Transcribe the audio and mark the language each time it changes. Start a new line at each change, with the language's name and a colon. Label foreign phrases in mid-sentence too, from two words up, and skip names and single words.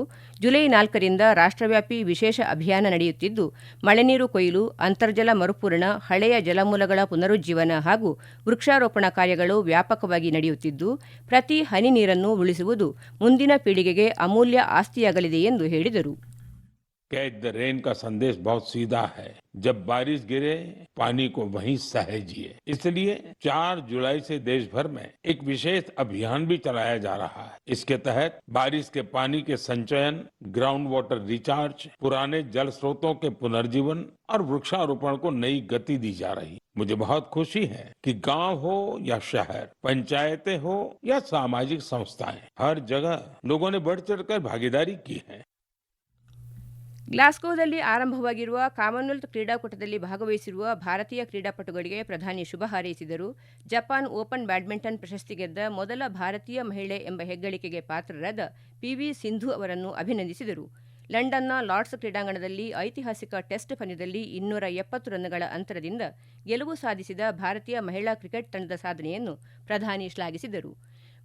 Kannada: ಜುಲೈ 4ರಿಂದ ರಾಷ್ಟ್ರವ್ಯಾಪಿ ವಿಶೇಷ ಅಭಿಯಾನ ನಡೆಯುತ್ತಿದ್ದು, ಮಳೆನೀರು ಕೊಯ್ಲು, ಅಂತರ್ಜಲ ಮರುಪೂರಣ, ಹಳೆಯ ಜಲಮೂಲಗಳ ಪುನರುಜ್ಜೀವನ ಹಾಗೂ ವೃಕ್ಷಾರೋಪಣ ಕಾರ್ಯಗಳು ವ್ಯಾಪಕವಾಗಿ ನಡೆಯುತ್ತಿದ್ದು, ಪ್ರತಿ ಹನಿ ನೀರನ್ನು ಉಳಿಸುವುದು ಮುಂದಿನ ಪೀಳಿಗೆಗೆ ಅಮೂಲ್ಯ ಆಸ್ತಿಯಾಗಲಿದೆ ಎಂದು ಹೇಳಿದರು.
Hindi: कैच द रेन का संदेश बहुत सीधा है। जब बारिश गिरे, पानी को वहीं सहेजिए। इसलिए 4 जुलाई से देश भर में एक विशेष अभियान भी चलाया जा रहा है। इसके तहत बारिश के पानी के संचयन,
English: ground water recharge,
Hindi: पुराने जल स्रोतों के पुनर्जीवन और वृक्षारोपण को नई गति दी जा रही। मुझे बहुत खुशी है कि गांव हो या शहर, पंचायतें हो या सामाजिक संस्थाएं, हर जगह लोगों ने बढ़ चढ़कर भागीदारी की है.
Kannada: ಗ್ಲಾಸ್ಗೋದಲ್ಲಿ ಆರಂಭವಾಗಿರುವ ಕಾಮನ್ವೆಲ್ತ್ ಕ್ರೀಡಾಕೂಟದಲ್ಲಿ ಭಾಗವಹಿಸಿರುವ ಭಾರತೀಯ ಕ್ರೀಡಾಪಟುಗಳಿಗೆ ಪ್ರಧಾನಿ ಶುಭ ಹಾರೈಸಿದರು. ಜಪಾನ್ ಓಪನ್ ಬ್ಯಾಡ್ಮಿಂಟನ್ ಪ್ರಶಸ್ತಿ ಗೆದ್ದ ಮೊದಲ ಭಾರತೀಯ ಮಹಿಳೆ ಎಂಬ ಹೆಗ್ಗಳಿಕೆಗೆ ಪಾತ್ರರಾದ ಪಿವಿ ಸಿಂಧು ಅವರನ್ನು ಅಭಿನಂದಿಸಿದರು. ಲಂಡನ್ನ ಲಾರ್ಡ್ಸ್ ಕ್ರೀಡಾಂಗಣದಲ್ಲಿ ಐತಿಹಾಸಿಕ ಟೆಸ್ಟ್ ಪಂದ್ಯದಲ್ಲಿ 270 ರನ್ಗಳ ಅಂತರದಿಂದ ಗೆಲುವು ಸಾಧಿಸಿದ ಭಾರತೀಯ ಮಹಿಳಾ ಕ್ರಿಕೆಟ್ ತಂಡದ ಸಾಧನೆಯನ್ನು ಪ್ರಧಾನಿ ಶ್ಲಾಘಿಸಿದರು.